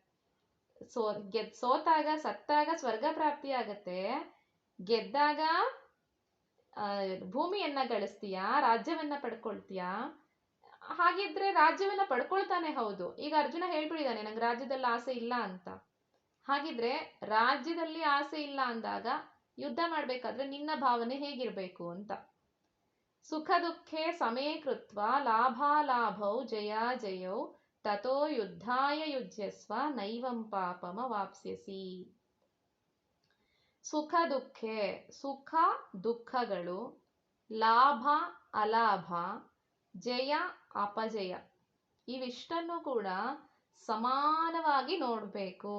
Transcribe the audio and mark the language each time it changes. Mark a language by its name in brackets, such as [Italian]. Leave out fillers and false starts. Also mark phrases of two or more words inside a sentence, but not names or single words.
[Kannada] ಸೋತಾಗ ಸತ್ತಾಗ ಸ್ವರ್ಗ ಪ್ರಾಪ್ತಿ ಆಗತ್ತೆ, ಗೆದ್ದಾಗ ಭೂಮಿಯನ್ನ ಗಳಿಸ್ತೀಯ, ರಾಜ್ಯವನ್ನ ಪಡ್ಕೊಳ್ತೀಯ. ಹಾಗಿದ್ರೆ ರಾಜ್ಯವನ್ನ ಪಡ್ಕೊಳ್ತಾನೆ, ಹೌದು. ಈಗ ಅರ್ಜುನ ಹೇಳ್ಬಿಟ್ಟಿದ್ದಾನೆ ನಂಗೆ ರಾಜ್ಯದಲ್ಲಿ ಆಸೆ ಇಲ್ಲ ಅಂತ. ಹಾಗಿದ್ರೆ ರಾಜ್ಯದಲ್ಲಿ ಆಸೆ ಇಲ್ಲ ಅಂದಾಗ ಯುದ್ಧ ಮಾಡ್ಬೇಕಾದ್ರೆ ನಿನ್ನ ಭಾವನೆ ಹೇಗಿರ್ಬೇಕು ಅಂತ. [Sanskrit] ಸುಖ ದುಃಖೇ ಸಮೇ ಕೃತ್ವ ಲಾಭಾಲಾಭೌ ಜಯಾಜಯೌ ತಥೋ ಯುದ್ಧಾಯ ಯುಜ್ಯಸ್ವ ನೈವಂ ಪಾಪಮ ವಾಪ್ಸ್ಯಸಿ. [Kannada] ಸುಖ ದುಃಖೆ, ಸುಖ ದುಃಖಗಳು, ಲಾಭ ಅಲಾಭ, ಜಯ ಅಪಜಯ, ಇವಿಷ್ಟನ್ನು ಕೂಡ ಸಮಾನವಾಗಿ ನೋಡಬೇಕು.